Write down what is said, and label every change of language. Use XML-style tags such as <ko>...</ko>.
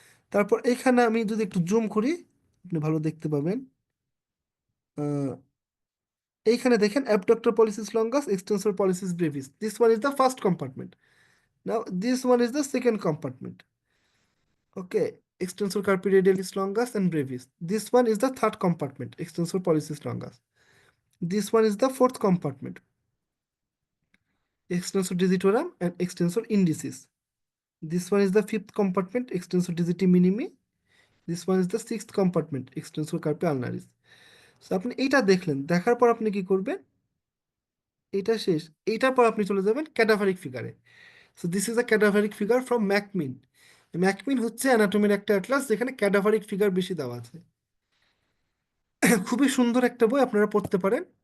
<bn>তারপর এইখানে আমি যদি একটু জুম করি আপনি ভালো দেখতে পাবেন। আহ, এইখানে দেখেন</bn> <en>Abductor pollicis longus, extensor pollicis brevis, this one is the first compartment. Now this one is the second compartment. Okay, extensor carpi radialis longus and brevis. This one is the third compartment, extensor pollicis longus. This one is the fourth compartment, extensor digitorum and extensor indicis. This one is the fifth compartment, extensor digiti minimi. This one is the sixth compartment, extensor carpi ulnaris.</en> <bn>So আপনি এইটা দেখলেন, দেখার পর আপনি কি করবেন? এটা শেষ, এইটার পর আপনি চলে যাবেন cadaveric ফিগারে।</bn> <en>So this is a cadaveric figure from McMinn.</en> <bn>ম্যাকমিন হচ্ছে অ্যানাটমির একটা অ্যাটলাস যেখানে ক্যাডাভারিক ফিগার বেশি দেওয়া আছে। খুবই সুন্দর একটা বই, আপনারা পড়তে পারেন।</bn>